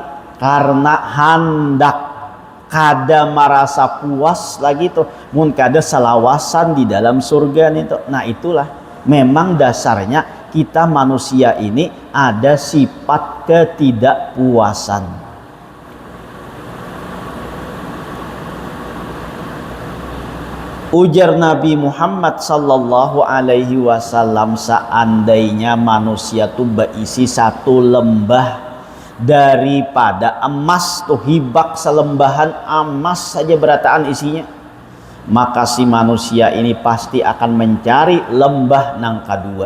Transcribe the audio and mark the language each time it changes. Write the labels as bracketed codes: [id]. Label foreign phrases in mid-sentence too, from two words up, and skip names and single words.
[bjn] Karena hendak kada merasa puas lagi tuh, mun kada salawasan di dalam surga nih tuh. Nah itulah memang dasarnya kita manusia ini ada sifat ketidakpuasan. Ujar Nabi Muhammad [ar] صلى الله عليه وسلم, [bjn] seandainya manusia tuh berisi satu lembah daripada emas tuh, hibak selembahan emas saja berataan isinya, maka si manusia ini pasti akan mencari lembah nang kedua.